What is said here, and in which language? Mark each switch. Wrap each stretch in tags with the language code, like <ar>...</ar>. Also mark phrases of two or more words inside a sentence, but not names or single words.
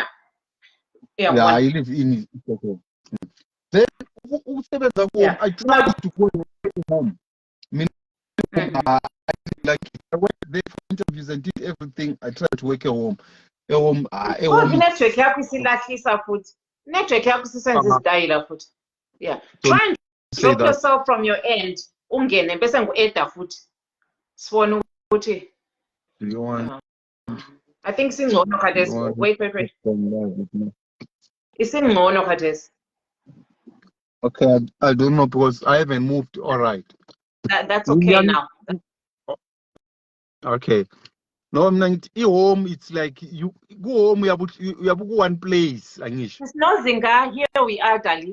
<en>I live in okay. Then I try to go home. Like I went there for interviews and did everything. I tried to work at home.</en> <zu>Network yakho isilahlisa futhi. Network yakho sisenza isidayila futhi.</zu> <en>Yeah. Try and drop yourself from your end.</en> <zu>Ungene bese ngu-eda futhi. Sifona ukuthi.</zu> <en>Do you want? I think</en> <zu>singcono khathesi. Wait. Isingcono khathesi.</zu> <en>Okay, I don't know because I haven't moved. All right. That's okay now. Okay. No, I'm not home. It's like you go home. You have one place. It's no Zinga. Here we are, Dali.</en>